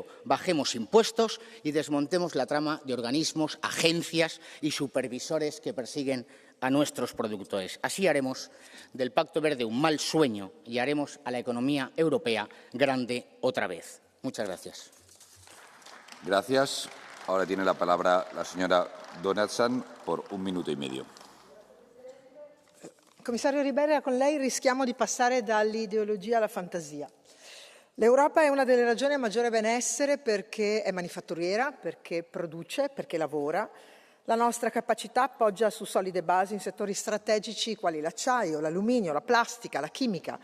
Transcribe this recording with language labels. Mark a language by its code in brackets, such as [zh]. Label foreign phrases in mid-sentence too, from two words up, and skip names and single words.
[es] Bajemos impuestos y desmontemos la trama de organismos, agencias y supervisores que persiguen a nuestros productores. Así haremos del Pacto Verde un mal sueño y haremos a la economía europea grande otra vez. Muchas gracias. Gracias. Ahora tiene la palabra la señora Donaldson por 1 minuto y medio. [it] Commissario Ribera, con lei rischiamo di passare dall'ideologia alla fantasia. L'Europa è una delle regioni a maggiore benessere perché è manifatturiera, perché produce, perché lavora. La nostra capacità poggia su solide basi in settori strategici quali l'acciaio, l'alluminio, la plastica, la chimica.